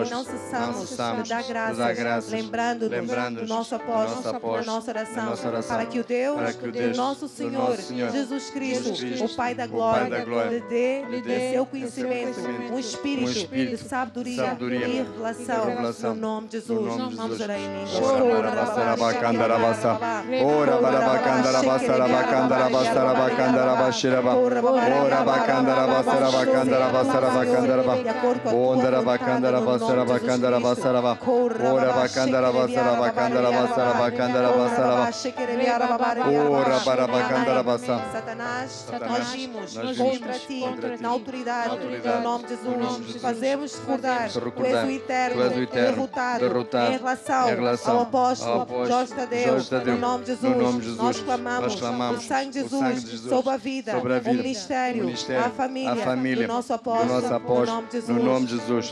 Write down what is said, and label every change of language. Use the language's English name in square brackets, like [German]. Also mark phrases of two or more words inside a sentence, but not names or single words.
[Portuguese] E não cessamos de dar graças, lembrando-nos do nosso apóstolo, na nossa oração, para que o Deus do nosso Senhor Jesus Cristo, o Pai da glória, lhe dê seu conhecimento, um espírito de sabedoria e revelação, no nome de Jesus. Vamos orar em Ora bacandaraba sarabacandaraba sarabacandaraba. Ondaraba candaraba sarabacandaraba saraba. Ora bacandaraba sarabacandaraba sarabacandaraba saraba. Ora barabacandaraba sa. Satanás, nós vimos contra ti, na autoridade, no nome de Jesus. Fazemos recordar, tu és o eterno, derrotado em relação ao apóstolo Jorge Tadeu, no nome de Jesus. Nós clamamos o sangue de Jesus sobre a vida, o ministério, a família do nosso apóstolo, no nome de Jesus.